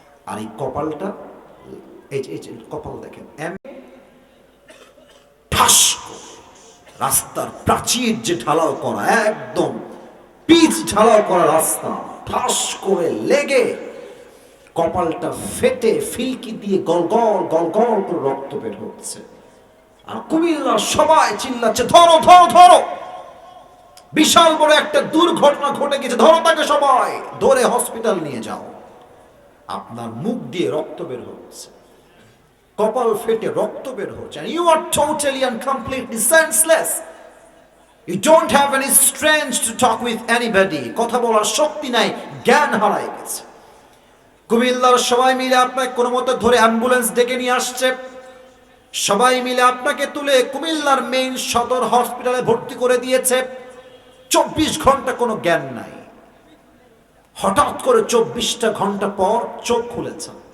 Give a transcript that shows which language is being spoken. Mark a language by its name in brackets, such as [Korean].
[Bangla] আর এই কপালটা, এই যে কপাল দেখেন, ঠাস রাস্তার প্রাচীর যে ঢালাও করা, একদম পিচ ঢালাও করা রাস্তা, ঠাস করে লেগে কপালটা ফেটে ফিলকি দিয়ে গলগল গলগল করে রক্ত বের হচ্ছে। আর কুমিল্লা সবাই চিল্লাচ্ছে, ধরো ধরো ধরো। বিশাল বড় একটা দুর্ঘটনা ঘটে গেছে, ধরো তাকে সবাই, ধরে হসপিটাল নিয়ে যাও। আপনার মুখ দিয়ে রক্ত বের হচ্ছে, কপাল ফেটে রক্ত বের হচ্ছে, [English] and you are totally and completely senseless. You don't have any strength to talk with anybody. [Bangla] কথা বলার শক্তি নাই, জ্ঞান হারায় গেছে। কুমিল্লার সবাই মিলে আপনাকে কোনো মতো ধরে অ্যাম্বুলেন্স ডেকে নিয়ে আসছে, সবাই মিলে আপনাকে তুলে কুমিল্লার মেইন সদর হসপিটালে ভর্তি করে দিয়েছে। 24 ঘন্টা কোনো জ্ঞান নাই। হঠাৎ করে 24টা ঘন্টা পর চোখ খুলেছে।